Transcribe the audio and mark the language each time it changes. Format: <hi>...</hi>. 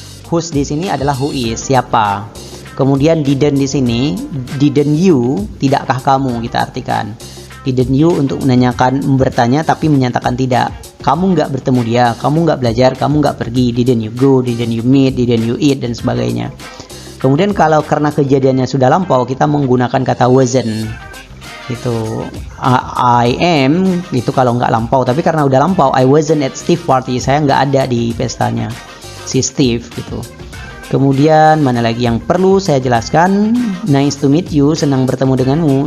<id>Who's di sini adalah who is, siapa. Kemudian didn't di sini,</id> <en>didn't you,</en> <id>tidakkah kamu kita artikan.</id> <en>Didn't you</en> <id>untuk menanyakan, bertanya tapi menyatakan tidak. Kamu nggak bertemu dia, kamu nggak belajar, kamu nggak pergi.</id> <en>Didn't you go, didn't you meet, didn't you eat,</en> <id>dan sebagainya. Kemudian kalau karena kejadiannya sudah lampau, kita menggunakan kata wasn't. Itu</id> <en>I am,</en> <id>itu kalau nggak lampau. Tapi karena udah lampau,</id> <en>I wasn't at Steve party,</en> <id>saya nggak ada di pestanya si Steve gitu. Kemudian mana lagi yang perlu saya jelaskan?</id> <en>Nice to meet you,</en> <id>senang bertemu denganmu.</id>